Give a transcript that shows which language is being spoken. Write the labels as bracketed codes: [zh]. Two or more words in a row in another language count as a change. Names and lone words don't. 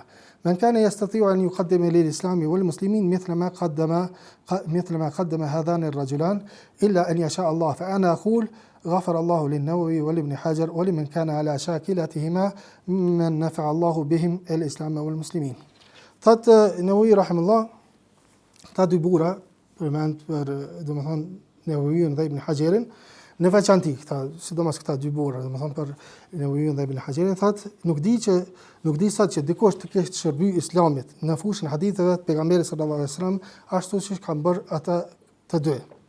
[ar] من كان يستطيع أن يقدم للإسلام والمسلمين مثل ما قدم هذان الرجلان إلا أن يشاء الله فأنا أقول غفر الله للنووي ولابن حجر ولمن كان على شاكلتهما من نفع الله بهم الإسلام والمسلمين. [sq] Thot Nevovi rahimullah, ta dy bura përmend për domethënë Nevoviun dhe Ibn Hajerin, në veçanti këta, sidomos këta dy bura, domethënë për Nevoviun dhe Ibn Hajerin, thot nuk di sot që dikush të kesh shërby Islamit në fushën haditheve të pejgamberit [ar] صلى الله عليه وسلم [sq] ashtu siç kanë bërë ata të dy.